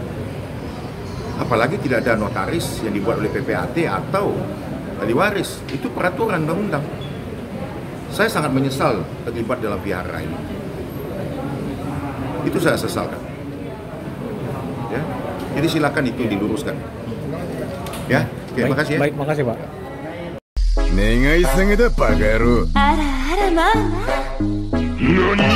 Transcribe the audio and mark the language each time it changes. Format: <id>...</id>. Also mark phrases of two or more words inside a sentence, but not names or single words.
<id>Apalagi tidak ada notaris yang dibuat oleh PPAT atau ahli waris. Itu peraturan undang-undang. Saya sangat menyesal terlibat dalam vihara ini. Itu saya sesalkan. Ya, jadi silakan itu diluruskan. Ya, oke, Baik, makasih ya. baik, makasih Pak.</id> <ja>願い下げだバカ野郎。あらあらまあまあ</ja>